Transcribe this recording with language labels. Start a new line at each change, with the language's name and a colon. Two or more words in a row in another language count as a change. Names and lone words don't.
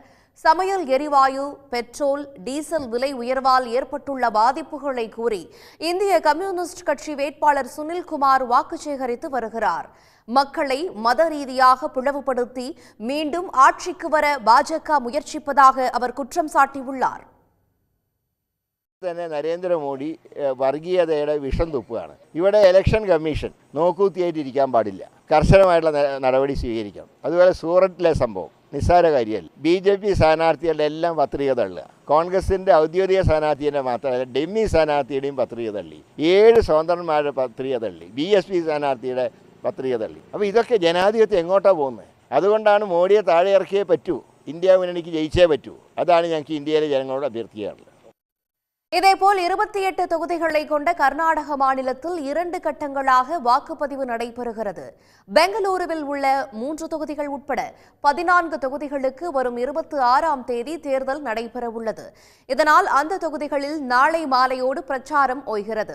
Tamil: சமையல் எரிவாயு, பெட்ரோல், டீசல் விலை உயர்வால் ஏற்பட்டுள்ள பாதிப்புகளை கூறி இந்திய கம்யூனிஸ்ட் கட்சி வேட்பாளர் சுனில்குமார் வாக்கு சேகரித்து வருகிறார். மக்களை மத ரீதியாக பிளவுபடுத்தி மீண்டும் ஆட்சிக்கு வர பாஜக முயற்சிப்பதாக அவர் குற்றம் சாட்டியுள்ளார்.
Malayalam: നരേന്ദ്രമോദി വർഗീയതയുടെ വിഷം തുപ്പുകയാണ്. ഇവിടെ
English: election commission
Malayalam: നോക്കൂത്തിയായിട്ടിരിക്കാൻ പാടില്ല, കർശനമായിട്ടുള്ള നടപടി സ്വീകരിക്കണം. അതുപോലെ സൂററ്റിലെ സംഭവം നിസ്സാര കാര്യമല്ല. BJP സ്ഥാനാർത്ഥികളുടെ എല്ലാം പത്രിക തള്ളുക, കോൺഗ്രസിൻ്റെ ഔദ്യോഗിക സ്ഥാനാർത്ഥിയുടെ മാത്രമല്ല ഡെമ്മി സ്ഥാനാർത്ഥിയുടെയും പത്രിക തള്ളി, 7 സ്വതന്ത്രന്മാരുടെ പത്രിക തള്ളി, BSP സ്ഥാനാർത്ഥിയുടെ പത്രിക തള്ളി. അപ്പോൾ ഇതൊക്കെ ജനാധിപത്യം എങ്ങോട്ടാണ് പോകുന്നത്? അതുകൊണ്ടാണ് മോഡിയെ താഴെ ഇറക്കിയേ പറ്റൂ, ഇന്ത്യ മുന്നണിക്ക് ജയിച്ചേ പറ്റൂ. അതാണ് ഞങ്ങൾക്ക് ഇന്ത്യയിലെ ജനങ്ങളോട് അഭ്യർത്ഥിക്കാറുള്ളത്.
Tamil: இதேபோல் 28 தொகுதிகளை கொண்ட கர்நாடக மாநிலத்தில் 2 கட்டங்களாக வாக்குப்பதிவு நடைபெறுகிறது. பெங்களூருவில் உள்ள 3 தொகுதிகள் உட்பட 14 தொகுதிகளுக்கு வரும் 26ஆம் தேதி தேர்தல் நடைபெறவுள்ளது. இதனால் அந்த தொகுதிகளில் நாளை மாலையோடு பிரச்சாரம் ஓய்கிறது.